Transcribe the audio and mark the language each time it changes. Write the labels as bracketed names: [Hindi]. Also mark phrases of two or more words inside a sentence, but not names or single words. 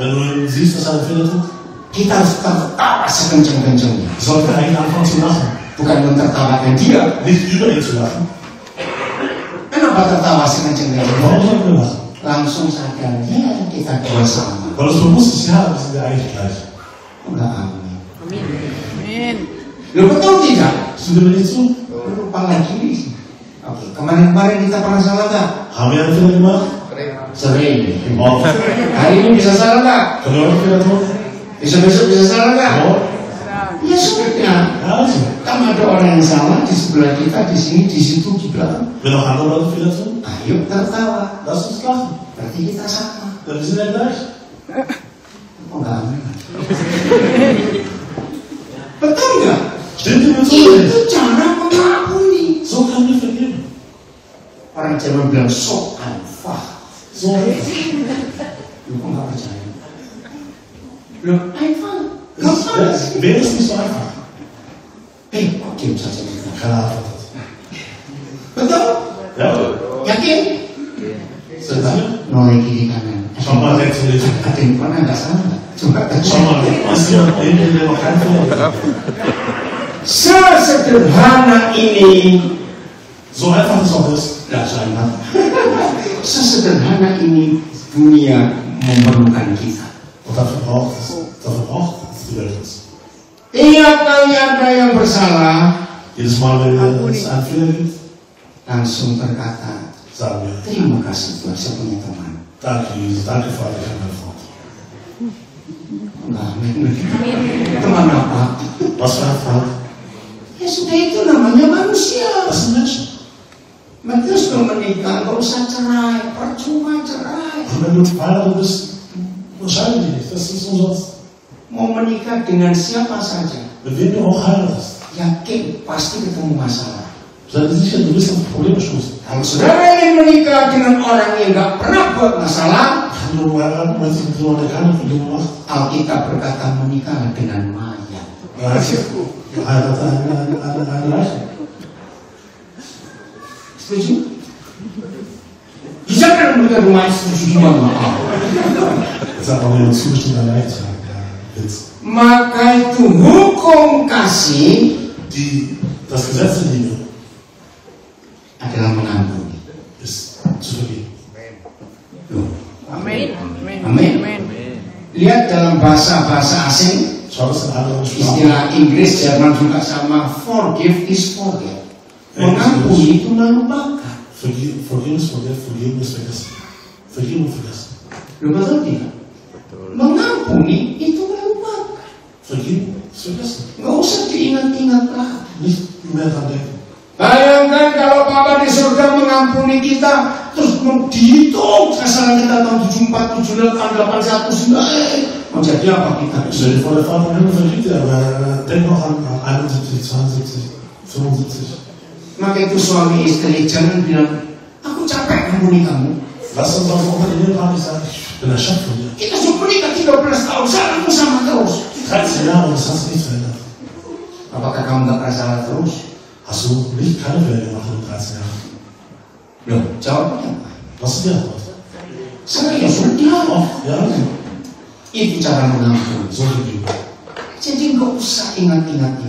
[German] Wenn du siehst, dass er einen Fehler tut, [Indonesian] kita harus tertawa sekencang-kencangnya. [German] sollten wir eigentlich anfangen zu lachen. [Indonesian] Bukan mentertawakan dia. [German] Nicht über ihn zu lachen. [Indonesian] Kenapa tertawa sekencang-kencangnya? [German] Warum sollten wir lachen? [Indonesian] Langsung sadar, ya kita dua sama. [German] Weil es bewusst ist, ja, wir sind ja eigentlich gleich. [Indonesian] Enggak amin. Amin. Lo betul tidak? [German] Stimmt mir nicht zu? [Indonesian] Lupa lagi. Oke, kemarin-kemarin kita pernah salah nggak? [German] Haben wir einen Fehler gemacht? [Indonesian] Sering. Oh. Hari ini bisa salah nggak? [German] Können wir heute Fehler tun? [Indonesian] Besok-besok bisa salah nggak? Oh. Ya sudah. [German] Ja, also. [Indonesian] Kan ada orang yang salah di sebelah kita, di sini, di situ, di belakang. [German] Wenn noch andere Leute Fehler tun, [Indonesian] Ayo tertawa. [German] lass uns lachen. [Indonesian] Berarti kita sama. [German] Denn wir sind ja gleich. [Indonesian] Oh nggak amin. Betul nggak? [German] Stimmt dir zu? [Indonesian] Itu cara mengampuni. Jerman bilang [German] so einfach. So einfach. [Indonesian] Lu kok nggak percaya? Bilang einfach. Gampang. [German] Wer ist nicht so einfach? [Indonesian] Kok diam saja? [German] Keine Antwort. [Indonesian] Betul? [German] Ja. [Indonesian] Yakin? Coba noleh kiri kanan. [German] Schau mal rechts und links. [Indonesian] Ada yang pernah nggak salah? Coba [German] Schau mal, ist jemand neben dir, der noch keinen Fehler hat? [Indonesian] Sesederhana ini, [German] So einfach es auch ist. [Indonesian] nggak sama. Sesederhana ini dunia memerlukan kita. [German] Und dafür braucht es die Welt uns. [Indonesian] Tiap kali ada yang bersalah, [German] Jedes Mal, wenn es einen Fehler gibt, [Indonesian] langsung berkata, [German] sagen wir, [Indonesian] terima kasih Tuhan, saya punya teman. [German] danke Jesus, danke Vater, ich habe meine Frau. [Indonesian] Enggak, teman apa? [German] Was für ein Freund? [Indonesian] Ya sudah, itu namanya manusia. [German] Das sind Menschen. [Indonesian] Terus kalau menikah, nggak usah cerai, percuma cerai. [German] Und wenn du verheiratet bist, entscheide dich nicht, das ist umsonst. [Indonesian] Mau menikah dengan siapa saja, [German] Mit wem du auch heiratest, [Indonesian] yakin pasti ketemu masalah. [German] sei dir sicher, du wirst auf Probleme stoßen. [Indonesian] Kalau saudara ingin menikah dengan orang yang nggak pernah buat masalah, [German] Wenn du heiraten möchtest mit jemandem, der keine Probleme macht, [Indonesian] Alkitab berkata menikah dengan mayat. [German] du heiratest eine Leiche. [Indonesian] Setuju? Bisa kan menikah dengan mayat? Setuju gimana? [German] Jetzt sagt auch jemand zugestimmt, eine Leiche zu haben. Ja, Witz. [Indonesian] Maka itu hukum kasih [German] Das Gesetz der Liebe [Indonesian] adalah mengampuni. [German] ist zu vergeben. [Indonesian] Loh, Amin. Amin. Lihat dalam bahasa-bahasa asing, [German] Schau das in anderen Sprachen. [Indonesian] istilah Inggris, Jerman juga sama, [English] forgive is forget. [Indonesian] Mengampuni itu melupakan. [German] Vergeben ist vergessen, vergeben ist vergessen. Vergeben und vergessen. [Indonesian] Lu betul tidak? Mengampuni itu melupakan. [German] Vergeben ist vergessen. [Indonesian] Nggak usah diingat-ingat lah. [German] Nicht mehr dran denken. [Indonesian] Bayangkan kalau Bapa di surga mengampuni kita, terus dihitung kesalahan kita tahun 74, 78, 81, 9, mau jadi apa kita? [German] Stell dir vor, der Vater im Himmel vergibt dir, aber denk noch an 71, 72, 75. [Indonesian] Maka itu suami istri jangan bilang, aku capek ngampuni kamu. [German] Lass uns auch unter den Ehepaaren nicht sagen, ich bin erschöpft von dir. [Indonesian] Kita sudah menikah 13 tahun, salahmu sama terus. [German] 13 Jahre und das hast du nicht verändert. [Indonesian] Apakah kamu gak pernah salah terus? [German] Hast du nicht keine Fehler gemacht in den 13 Jahren? [Indonesian] Loh, jawabnya apa? [German] Was ist die Antwort? [Indonesian] Saya sudah. [German] Oh, ja, [Indonesian] Itu cara mengampuni. [German] so vergeben. [Indonesian] Jadi nggak usah ingat-ingatnya.